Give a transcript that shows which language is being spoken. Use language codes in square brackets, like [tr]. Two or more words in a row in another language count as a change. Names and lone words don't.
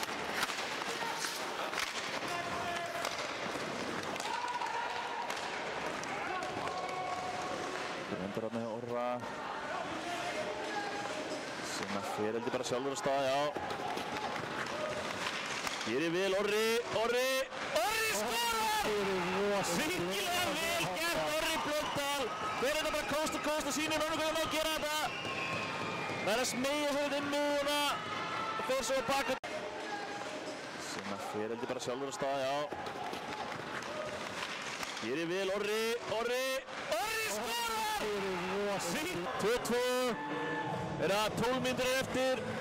[is] Endur hann með Orra. Sem að fer heldur bara sjálfur á stað, já. Gerir vel Orri. Orri skorar! Virkilega vel gert Orri Blöndal. Fer þetta bara [en] coast to coast [is] og sýnir honum hvernig hann á að gera þetta. Það er að smeyja sér þetta inn miðjuna og fer svo að baka. Sem að fer heldur bara sjálfur á stað, já. Gerir vel Orri skorar! 2-2. Er það 12 mínútur eftir.